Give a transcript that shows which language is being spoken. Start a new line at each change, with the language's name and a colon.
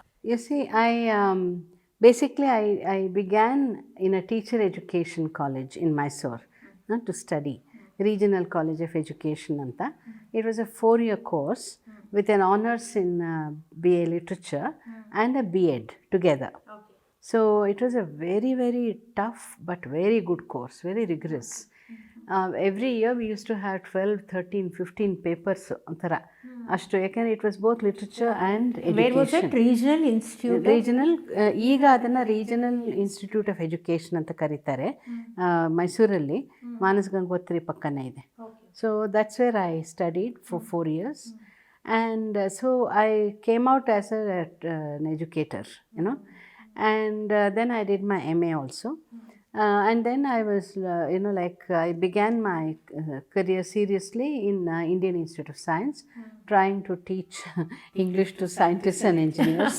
English: you see, basically I began in a teacher education college in Mysore to study, Regional College of Education anta. It was a 4-year course with an honors in BA Literature and a B.Ed together. Okay. So it was a very, very tough but very good course, very rigorous. Every year we used to have 12, 13, 15 papers
Kannada: ಒಂಥರ ಅಷ್ಟು, ಯಾಕೆಂದರೆ
English: It was both literature and Where was it? Regional Institute?
Kannada: Regional, ಈಗ ಅದನ್ನು regional institute of education ಅಂತ ಕರೀತಾರೆ. ಮೈಸೂರಲ್ಲಿ ಮಾನಸ್ ಗಂಗೋತ್ರಿ ಪಕ್ಕನೇ ಇದೆ.
English: So that's where I studied for 4 years. And so I came out as an educator, you know, and then I did my MA also. And then I was, I began my career seriously in Indian Institute of Science, trying to teach English to scientists and engineers.